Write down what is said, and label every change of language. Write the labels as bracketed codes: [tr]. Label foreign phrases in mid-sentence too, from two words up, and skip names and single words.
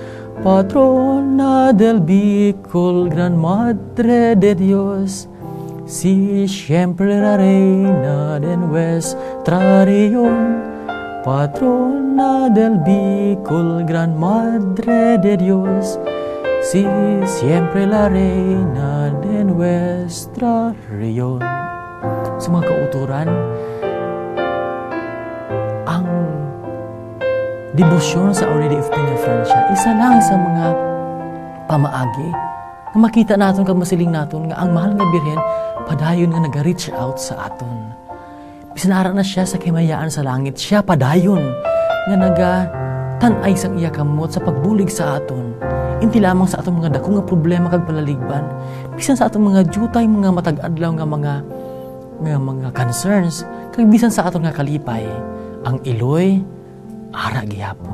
[es] Patrona del Bicol, Gran Madre de Dios, Si siempre la reina de nuestra región, patrona del Bicol, gran madre de Dios. Si siempre la reina de nuestra región. [hil] Sa mga kauturan, ang debosyon sa Our Lady of Peña Francia, isa lang sa mga pamaagi na makita natin kag masiling natin nga ang mahal nga Birhen padayon nga nag- [en] reach out [hil] sa aton. Bisan ara na siya sa kimayaan sa langit, siya padayon nga naga-tanay sang iya kamot sa pagbulig sa aton. Inti lamang sa aton mga dako nga problema kag palaligban, bisan sa aton mga jutay, mga matag-adlaw nga mga concerns, kag bisan sa aton nga kalipay, ang iloy ara gihapon.